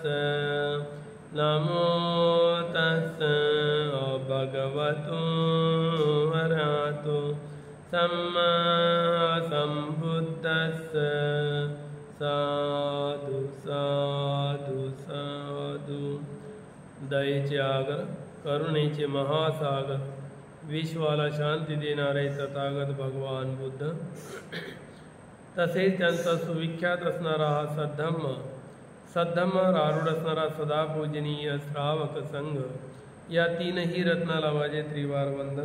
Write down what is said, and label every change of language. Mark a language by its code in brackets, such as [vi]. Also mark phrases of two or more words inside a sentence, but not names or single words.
[pi] नमो तस्स भगवतो वरहतो सम्मा सम्बुद्धस्स। साधु साधु साधु। [mr] दयेचे आगर, करुणेचे महासागर, विश्वाला शांती देणारे तथागत भगवान बुद्ध, तसेच त्यांचा सुविख्यात असणारा हा सद्धम्मावर आरूढ असणारा सदा पूजनीय श्रावक संघ, या तीनही रत्नाला माझे त्रिवार वंदन।